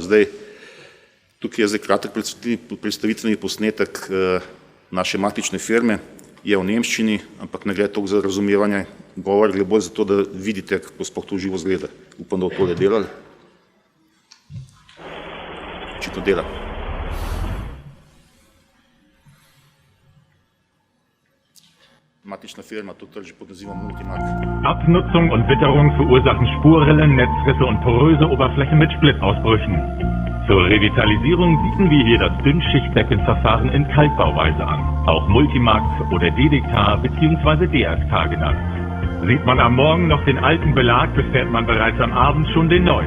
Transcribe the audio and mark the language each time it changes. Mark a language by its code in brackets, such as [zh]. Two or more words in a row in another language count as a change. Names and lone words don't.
[sl] Zdaj, tukaj je kratek predstavitveni posnetek naše matične firme, je v nemščini, ampak ne gre toliko za razumevanje govora, gre bolj za to, da vidite, kako sploh to živo zgleda. Upam, da bo tole delali. Očitno dela. Matična firma, to že pod nazivom Multimark. [de] Abnutzung und Witterung verursachen Spurrillen, Netzrisse und poröse Oberflächen mit Splitausbrüchen. Zur Revitalisierung bieten wir hier das Dünnschichtdeckenverfahren in Kalkbauweise an, auch Multimark oder DDK bzw. DRK genannt. Sieht man am Morgen noch den alten Belag, befährt man bereits am Abend schon den neuen.